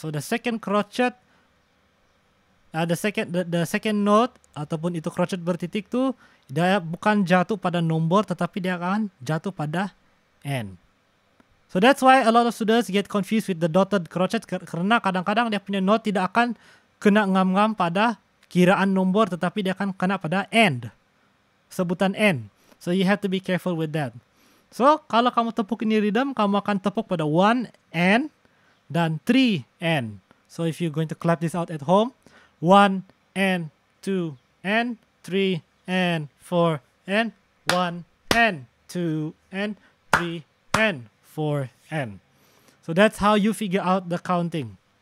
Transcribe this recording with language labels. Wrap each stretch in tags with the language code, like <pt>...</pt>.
<en>So the second crochet, the second note</en> <ms>ataupun itu crochet bertitik tu, dia bukan jatuh pada nombor, tetapi dia akan jatuh pada n.</ms> <en>So that's why a lot of students get confused with the dotted crochet,</en> <ms>karena kadang-kadang dia punya note tidak akan kena ngam-ngam pada kiraan nombor, tetapi dia akan kena pada end, sebutan n.</ms> <en>So you have to be careful with that.</en> <ms>So kalau kamu tepuk ini rhythm, kamu akan tepuk pada 1 n dan 3 n.</ms> <en>So if you're going to clap this out at home, 1 and 2 and 3 and 4 and 1 and 2 and 3 and 4 and. So that's how you figure out the counting.</en>